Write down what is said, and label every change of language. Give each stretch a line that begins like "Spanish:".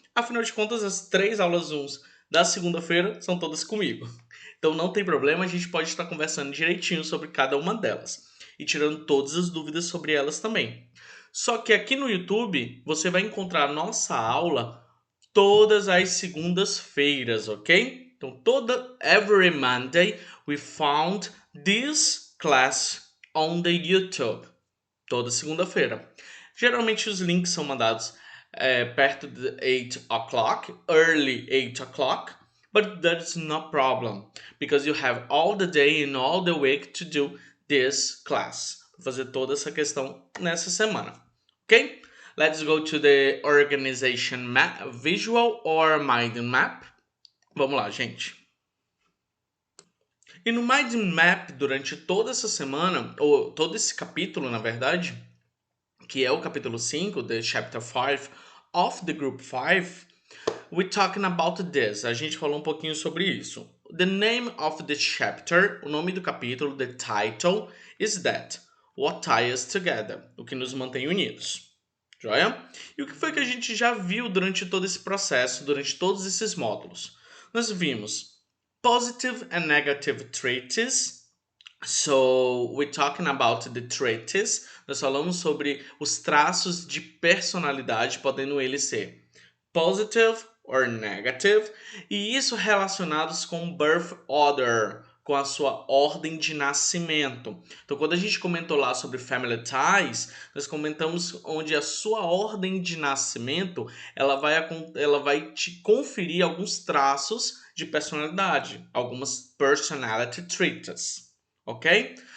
Portuguese: Afinal de contas, as 3 aulas Zooms da segunda-feira são todas comigo. Então não tem problema, a gente pode estar conversando direitinho sobre cada uma delas e tirando todas as dúvidas sobre elas também. Só que aqui no YouTube você vai encontrar a nossa aula todas as segundas-feiras, ok?
English: Então, every Monday we found this class on the YouTube.
Portuguese: Toda segunda-feira. Geralmente os links são mandados perto de
English: 8 o'clock, early 8 o'clock, but that's no problem, because you have all the day and all the week to do this class.
Portuguese: Vou fazer toda essa questão nessa semana, ok?
English: Let's go to the organization map, visual or mind map.
Portuguese: Vamos lá, gente. E no mind map, durante toda essa semana, ou todo esse capítulo, na verdade, que é o capítulo 5,
English: the chapter 5 of the group 5, we're talking about this.
Portuguese: A gente falou um pouquinho sobre isso.
English: The name of the chapter,
Portuguese: o nome do capítulo,
English: the title, is that. What ties us together?
Portuguese: O que nos mantém unidos. Joia? E o que foi que a gente já viu durante todo esse processo, durante todos esses módulos? Nós vimos
English: positive and negative traits. So, we're talking about the traits.
Portuguese: Nós falamos sobre os traços de personalidade, podendo eles ser
English: positive or negative,
Portuguese: e isso relacionados com
English: birth order,
Portuguese: com a sua ordem de nascimento. Então, quando a gente comentou lá sobre
English: family ties,
Portuguese: nós comentamos onde a sua ordem de nascimento ela vai te conferir alguns traços de personalidade, algumas
English: personality traits,
Portuguese: ok?